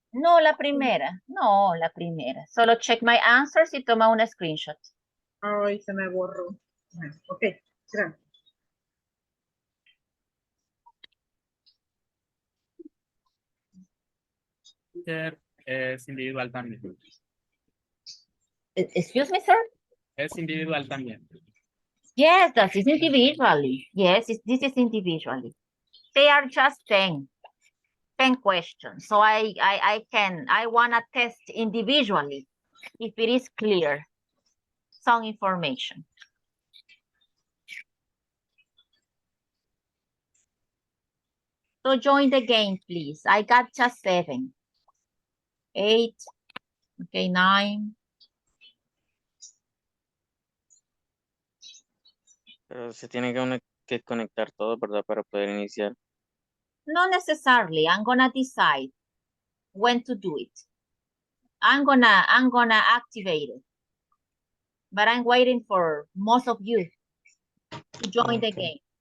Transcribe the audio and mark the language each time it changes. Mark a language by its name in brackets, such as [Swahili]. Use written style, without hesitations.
[Spanish] No, la primera. No, la primera. Solo [English] check my answers [Spanish] y toma una screenshot. Ay, se me borró. Bueno, ok, gracias. Teacher, es individual también. [English] Excuse me, sir? [Spanish] Es individual también. [English] Yes, that is individually. Yes, this is individually. They are just 10 questions. So I want to test individually if it is clear some information. So join the game, please. I got just 7, 8, okay, 9. [Spanish] Pero se tiene que conectar todo, ¿verdad? Para poder iniciar. [English] Not necessarily. I'm gonna decide when to do it. I'm gonna activate it. But I'm waiting for most of you to join the game.